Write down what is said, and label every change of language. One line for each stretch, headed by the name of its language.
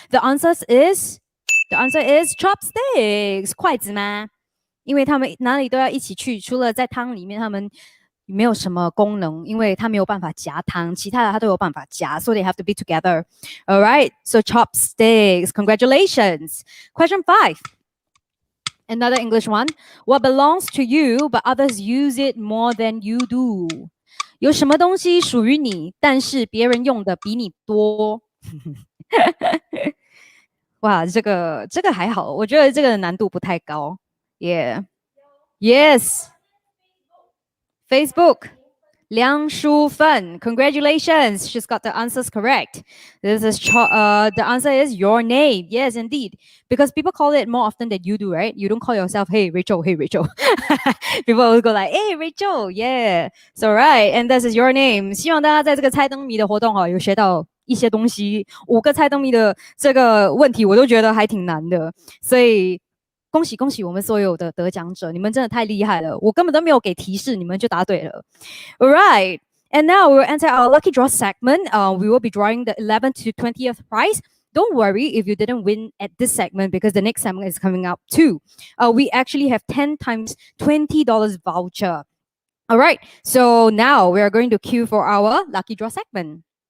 English: The answer is chopsticks.
Chinese: 筷子吗？因为他们哪里都要一起去，除了在汤里面，他们没有什么功能，因为它没有办法夹汤，其他的它都有办法夹，
English: so they have to be together. All right, so chopsticks. Congratulations. Question 5. Another English one. What belongs to you, but others use it more than you do?
Chinese: 有什么东西属于你，但是别人用的比你多？哇，这个还好，我觉得这个难度不太高。
English: Yeah. Yes. Facebook. Liang Shu Fen. Congratulations. She's got the answers correct. This is the answer is your name. Yes, indeed. Because people call it more often than you do, right? You don't call yourself, hey, Rachel, hey, Rachel. People will go like, hey, Rachel. Yeah. So, right. And this is your name.
Chinese: 希望大家在这个猜灯谜的活动有学到一些东西。 5个猜灯谜的这个问题我都觉得还挺难的。所以恭喜恭喜我们所有的得奖者，你们真的太厉害了，我根本都没有给提示，你们就答对了。
English: All right, and now we will enter our lucky draw segment. We will be drawing the 11th to 20th prize. Don't worry if you didn't win at this segment because the next segment is coming up too. We actually have 10 times $20 voucher. All right, so now we are going to queue for our lucky draw segment.